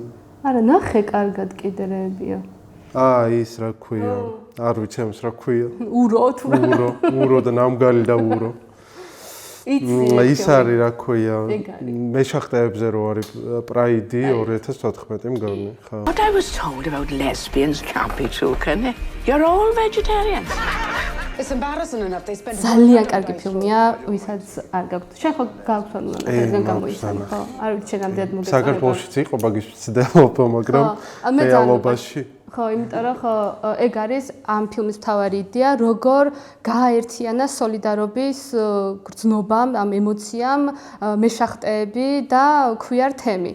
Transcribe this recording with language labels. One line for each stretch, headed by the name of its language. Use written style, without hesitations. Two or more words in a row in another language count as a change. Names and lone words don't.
Georgian: არა, ნახე კარგად კიდრებია. ის რა ქვია? არ ვიცი ამის რა ქვია. ურო თუ რა. ურო და ნამგალი და ურო. ის არის რა ქვია? მეშახტეებზე რო არის პრაიდი 2014 მგონი, ხო.
English: What I was told about lesbians can't be true, can it? You're all vegetarians. It's embarrassing enough they spend
Georgian: ძალიან კარგი ფილმია, ვისაც არ გაქვთ. შენ ხო გაქვთ ანუ ნახეზე გამოიცანი, ხო? არ ვიცი შენ ამდენად მოგეწონება. საქართველოშიც იყო მაგის ცდელობა, მაგრამ რეალობაში ხო, იმიტომ რომ ხო, ეგ არის ამ ფილმის მთავარი იდეა, როგორ გააერთიანა სოლიდარობის გრძნობა, ამ ემოციამ, მეშახტეები და ქვიარ თემი.